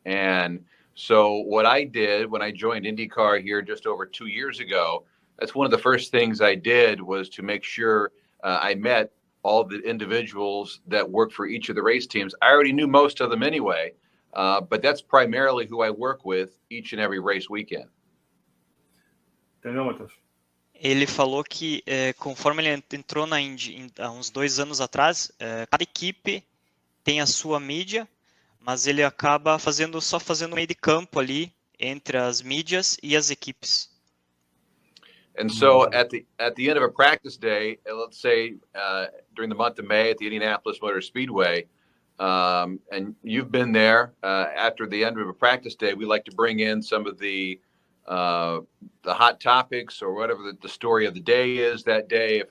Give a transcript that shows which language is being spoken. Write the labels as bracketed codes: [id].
[en] And so what I did when I joined IndyCar here just over 2 years ago, that's one of the first things I did was to make sure I met all the individuals that work for each of the race teams. I already knew most of them anyway, but that's primarily who I work with each and every race weekend. [pt] Entendeu, Matheus? Ele falou que conforme ele entrou na Indy há uns 2 anos atrás, cada equipe tem a sua mídia, mas ele acaba só fazendo meio de campo ali entre as mídias e as equipes. [en] And so at the end of a practice day, let's say during the month of May at the Indianapolis Motor Speedway, and you've been there after the end of a practice day, we like to bring in some of the hot topics or whatever the story of the day is that day.